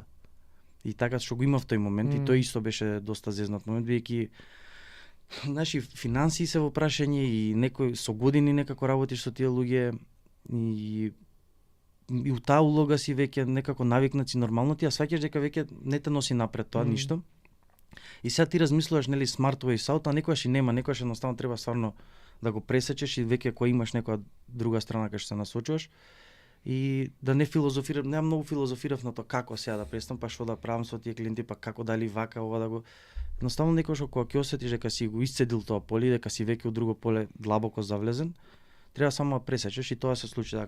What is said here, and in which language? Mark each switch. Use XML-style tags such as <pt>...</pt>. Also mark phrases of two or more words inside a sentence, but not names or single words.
<mk>И така што го има в тој момент и тој исто беше доста зезнат момент, бидејќи наши финансии се во прашање и некој со години некако работиш со тие луѓе и у таа улога си веќе некако навикнат си нормално ти, а сваќаш дека веќе не те носи напред тоа ништо. И сега ти размислуваш нели</mk> <en>smart ways out,</en> <mk>а некојаш и нема, некојаш едноставно треба стварно да го пресечеш и веќе кога имаш некоја друга страна кај што се насочуваш и да не филозофирам, нема многу филозофирав на тоа како сега да престанам, па што да правам со тие клиенти, па како дали вака ова да го. Едноставно некојаш кога ќе осетиш дека си го исцедил тоа поле, дека си веќе у друго поле длабоко завлезен, треба само да пресечеш и тоа се случи така.</mk>